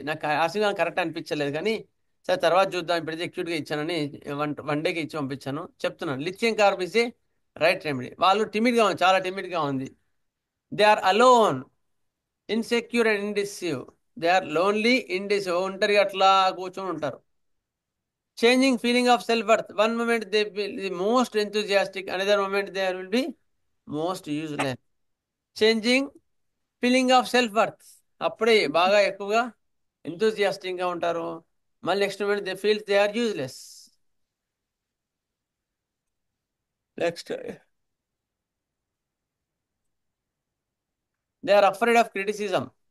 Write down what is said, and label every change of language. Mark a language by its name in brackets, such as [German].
[Telugu] నాకు ఆర్సిగాలం కరెక్ట్ అనిపించలేదు, కానీ సరే తర్వాత చూద్దాం, ఇప్పుడైతే ఎక్యూట్గా ఇచ్చానని వన్ డేకి ఇచ్చి పంపించాను. చెప్తున్నాను, లిథియం కార్బైడ్ [English] Right remedy. [Telugu] వాళ్ళు టిమిడ్గా ఉంది, చాలా టిమిడ్గా ఉంది. [English] They are alone, insecure and indecisive. They are lonely, indecisive, [Telugu] ఒంటరిగా అట్లా కూర్చొని ఉంటారు. [English] Changing feeling of self-worth. One moment they will be most enthusiastic, another moment they will be most useless. Changing feeling of self-worth. [Telugu] అప్పుడే బాగా ఎక్కువగా enthusiastic గా ఉంటారు, మళ్ళీ next moment [English] They feel they are useless. Next, they are afraid of criticism.